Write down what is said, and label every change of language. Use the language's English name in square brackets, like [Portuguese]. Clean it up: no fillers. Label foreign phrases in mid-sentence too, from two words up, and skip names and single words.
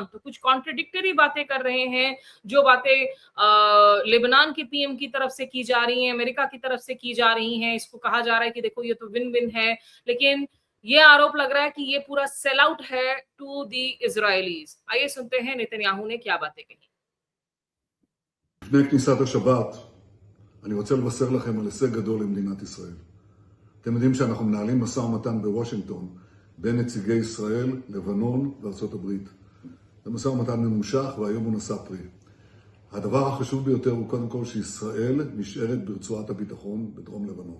[Hindi] तो कुछ कॉन्ट्रडिक्टरी बातें कर रहे हैं, जो बातें लेबनान के पीएम की तरफ से की जा रही हैं, अमेरिका की तरफ से की जा रही हैं। इसको कहा जा रहा है कि देखो ये तो [English] win win [Hindi] है, लेकिन ये आरोप लग रहा है कि ये पूरा [English] sell out [Hindi] है [English] to the Israelis. [Hindi] आइए सुनते हैं नेतन्याहू ने क्या बातें कही। [Hebrew] לפני כניסת השבת, אני רוצה לבשר לכם על הישג גדול למדינת ישראל. אתם יודעים שאנחנו מנהלים משא ומתן בוושינגטון בין נציגי ישראל, לבנון וארצות הברית. זה משא ומתן ממושך והיום הוא נשא פרי. הדבר החשוב ביותר הוא קודם כל שישראל נשארת ברצועת הביטחון בדרום לבנון.